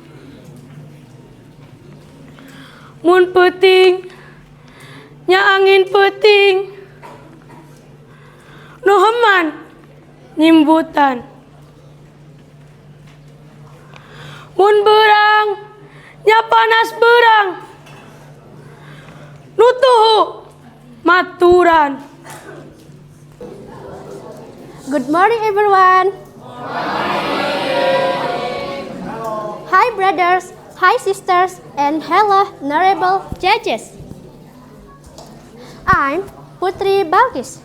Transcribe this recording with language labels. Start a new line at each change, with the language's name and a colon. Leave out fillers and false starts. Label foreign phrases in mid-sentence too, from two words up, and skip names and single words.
Sundanese: Mun peuting nya angin peuting, nu heuman nyimbutan. Mun beurang nya panas beurang, nu tuhu maturan.
English: Good morning, everyone. Hi, brothers. Hi, sisters. And hello, honorable judges. I'm Putri Balkis.